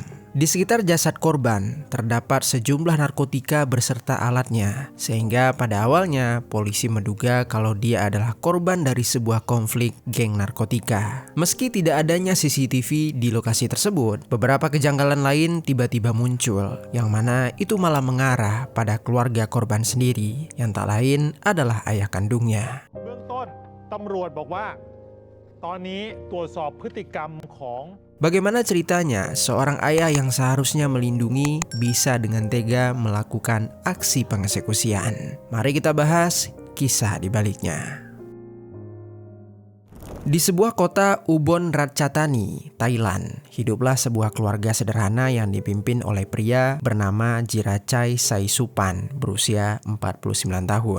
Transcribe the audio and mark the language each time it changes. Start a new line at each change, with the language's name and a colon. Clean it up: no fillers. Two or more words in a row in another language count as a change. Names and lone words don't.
Indonesian: Di sekitar jasad korban, terdapat sejumlah narkotika beserta alatnya, sehingga pada awalnya polisi menduga kalau dia adalah korban dari sebuah konflik geng narkotika. Meski tidak adanya CCTV di lokasi tersebut, beberapa kejanggalan lain tiba-tiba muncul, yang mana itu malah mengarah pada keluarga korban sendiri, yang tak lain adalah ayah kandungnya.
Thai: เบื้องต้นตำรวจบอกว่าตอนนี้ตรวจสอบพฤติกรรมของ
Indonesian: Bagaimana ceritanya seorang ayah yang seharusnya melindungi bisa dengan tega melakukan aksi pengeksekusian? Mari kita bahas kisah di baliknya. Di sebuah kota Ubon Ratchathani, Thailand, hiduplah sebuah keluarga sederhana yang dipimpin oleh pria bernama Jirachai Saisupan berusia 49 tahun.